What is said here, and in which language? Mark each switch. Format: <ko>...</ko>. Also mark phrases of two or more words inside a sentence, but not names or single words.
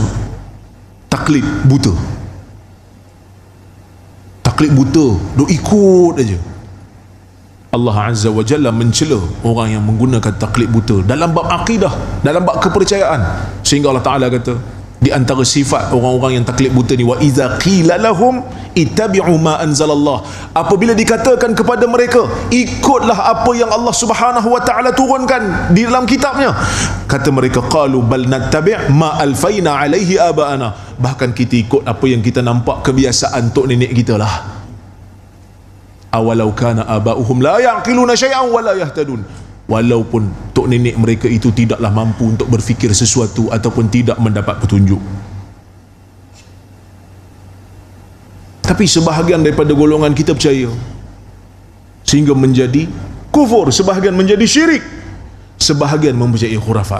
<ms>Taklid buta, duk ikut aja.</ms> <ar>الله عز وجل</ar> <ms>mencela orang yang menggunakan taklid buta dalam bab akidah, dalam bab kepercayaan, sehingga</ms> <ar>الله تعالى</ar> <ms>kata di antara sifat orang-orang yang taklid buta ni,</ms> <ar>وإذا قيل لهم اتبعوا ما أنزل الله,</ar> <ms>apabila dikatakan kepada mereka ikutlah apa yang</ms> <ar>الله سبحانه وتعالى</ar> <ms>turunkan di dalam kitabnya, kata mereka</ms> <ar>قالوا بل نتبع ما ألفينا عليه آباءنا,</ar> <ms>bahkan kita ikut apa yang kita nampak kebiasaan tok nenek kita lah.</ms> <ar>أولو كان آباؤهم لا يعقلون شيئا ولا يهتدون,</ar> <ms>walaupun tok nenek mereka itu tidaklah mampu untuk berfikir sesuatu ataupun tidak mendapat petunjuk. Tapi sebahagian daripada golongan kita percaya, sehingga menjadi kufur, sebahagian menjadi syirik, sebahagian mempercayai khurafat.</ms>